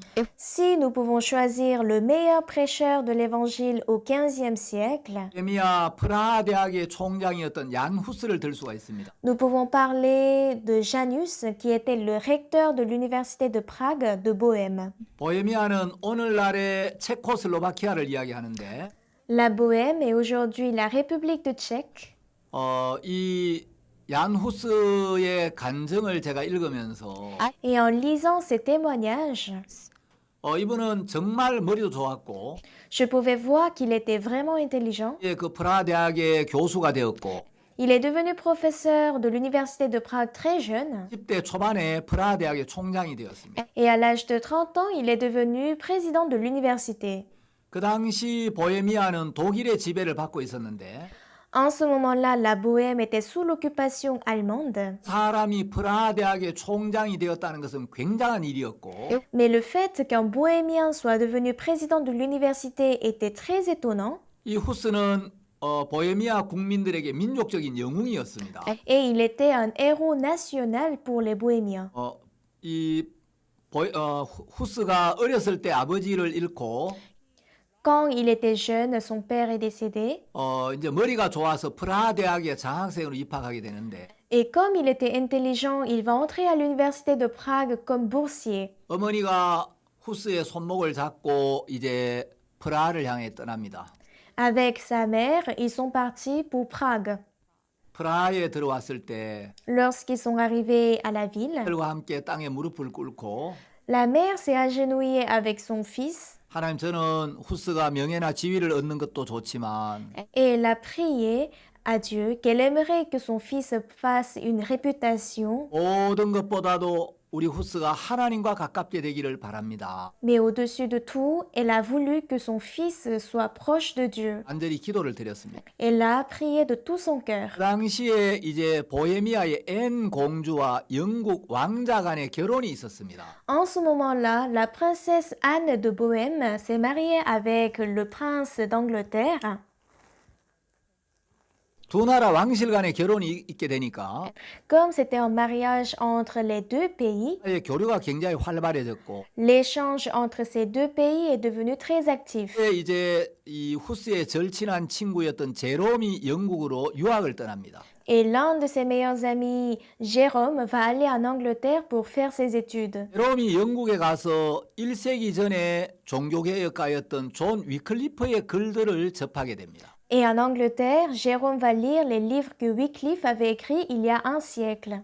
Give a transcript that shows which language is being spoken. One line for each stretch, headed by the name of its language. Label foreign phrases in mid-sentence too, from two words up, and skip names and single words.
French: Si nous pouvons choisir le meilleur prêcheur de l'évangile au XVe siècle,
Korean: 보헤미아 프라하 대학의 총장이었던 얀 후스를 들 수가 있습니다.
French: nous pouvons parler de Janus, qui était le recteur de l'université de Prague de Bohême.
Korean: 보헤미아는 오늘날의 체코슬로바키아를 이야기하는데
French: La Bohême est aujourd'hui la République de Tchèque.
Korean: 이 얀 후스의 간증을 제가 읽으면서
French: Et en lisant ces témoignages,
Korean: 이분은 정말 머리도 좋았고
French: je pouvais voir qu'il était vraiment intelligent.
Korean: 그 프라하 대학의 교수가 되었고
French: Il est devenu professeur de l'université de Prague très jeune.
Korean: 10대 초반에 프라하 대학의 총장이 되었습니다.
French: Et à l'âge de 30 ans, il est devenu président de l'université.
Korean: 그 당시 보헤미아는 독일의 지배를 받고 있었는데
French: En ce moment-là, la Bohême était sous l'occupation allemande.
Korean: 사람이 프라하 대학의 총장이 되었다는 것은 굉장한 일이었고
French: Mais le fait qu'un bohémien soit devenu président de l'université était très étonnant.
Korean: 이 후스는 보헤미아 국민들에게 민족적인 영웅이었습니다.
French: Et il était un héros national pour les bohémiens.
Korean: 후스가 어렸을 때 아버지를 잃고
French: Quand il était jeune, son père est décédé.
Korean: 이제 머리가 좋아서 프라하 대학에 장학생으로 입학하게 되는데
French: Et comme il était intelligent, il va entrer à l'université de Prague comme boursier.
Korean: 어머니가 후스의 손목을 잡고 이제 프라하를 향해 떠납니다.
French: Avec sa mère, ils sont partis pour Prague.
Korean: 프라하에 들어왔을 때
French: Lorsqu'ils sont arrivés à la ville,
Korean: 딸과 함께 땅에 무릎을 꿇고
French: la mère s'est agenouillée avec son fils
Korean: 하나님 저는 후스가 명예나 지위를 얻는 것도 좋지만
French: et elle a prié à Dieu qu'elle aimerait que son fils fasse une réputation,
Korean: 모든 것보다도 우리 후스가 하나님과 가깝게 되기를 바랍니다.
French: mais au-dessus de tout, elle a voulu que son fils soit proche de Dieu.
Korean: 간절히 기도를 드렸습니다.
French: Elle a prié de tout son cœur.
Korean: 그 당시에 이제 보헤미아의 앤 공주와 영국 왕자 간의 결혼이 있었습니다.
French: En ce moment-là, la princesse Anne de Bohême s'est mariée avec le prince d'Angleterre.
Korean: 두 나라 왕실 간의 결혼이 있게 되니까
French: Comme c'était un mariage entre les deux pays,
Korean: 교류가 굉장히 활발해졌고
French: l'échange entre ces deux pays est devenu très actif.
Korean: 이제 이 후스의 절친한 친구였던 제롬이 영국으로 유학을 떠납니다.
French: Et l'un de ses meilleurs amis, Jérôme, va aller en Angleterre pour faire ses études.
Korean: 제롬이 영국에 가서 1세기 전에 종교개혁가였던 존 위클리프의 글들을 접하게 됩니다.
French: Et en Angleterre, Jérôme va lire les livres que Wycliffe avait écrits il y a un siècle.